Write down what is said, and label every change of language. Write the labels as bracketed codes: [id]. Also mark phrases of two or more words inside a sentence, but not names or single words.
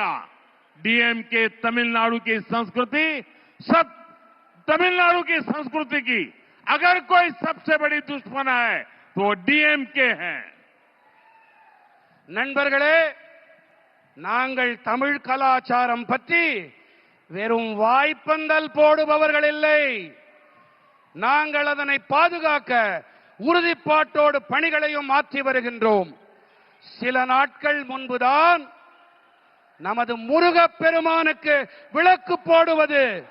[hi] डीएमके तमिलनाडु की संस्कृति, सब तमिलनाडु की संस्कृति की अगर कोई सबसे बड़ी दुश्मन है तो वो डीएमके है। [ta] நண்பர்களே, நாங்கள் தமிழ் கலாச்சாரம் பற்றி வெறும் வாய்ப்பந்தல் போடுபவர்கள் இல்லை. நாங்கள் அதனை பாதுகாக்க உறுதிப்பாட்டோடு பணிகளையும் மாற்றி வருகின்றோம். சில நாட்கள் முன்புதான் நமது முருகப்பெருமானுக்கு விளக்கு போடுவது